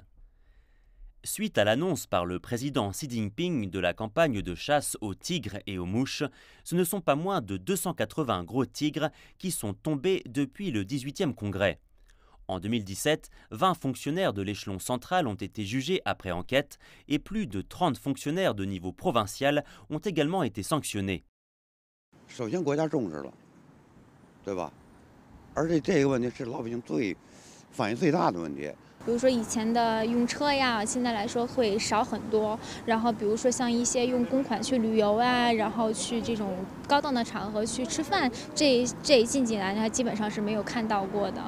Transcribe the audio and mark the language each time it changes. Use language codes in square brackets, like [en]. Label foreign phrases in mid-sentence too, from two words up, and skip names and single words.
[fr] Suite à l'annonce par le président Xi Jinping de la campagne de chasse aux tigres et aux mouches, ce ne sont pas moins de 280 gros tigres qui sont tombés depuis le 18e congrès. En 2017, 20 fonctionnaires de l'échelon central ont été jugés après enquête et plus de 30 fonctionnaires de niveau provincial ont également été sanctionnés. [zh] 比如说以前的用车呀，现在来说会少很多。然后比如说像一些用公款去旅游啊，然后去这种高档的场合去吃饭，这近几年呢基本上是没有看到过的。